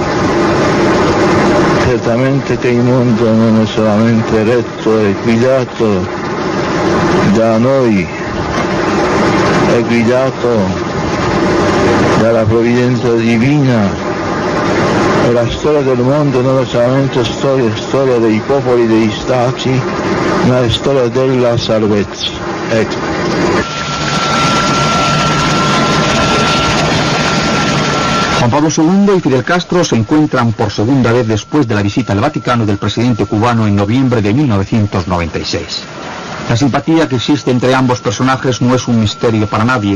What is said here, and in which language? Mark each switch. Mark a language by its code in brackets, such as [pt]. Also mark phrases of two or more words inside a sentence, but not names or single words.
[it] Certamente che il mondo non è solamente retto e guidato da noi, è guidato dalla provvidenza divina e la storia del mondo non è solamente storia dei popoli, degli stati, ma è storia della salvezza. Ecco. [es] Juan Pablo II y Fidel Castro se encuentran por segunda vez después de la visita al Vaticano del presidente cubano en noviembre de 1996. La simpatía que existe entre ambos personajes no es un misterio para nadie.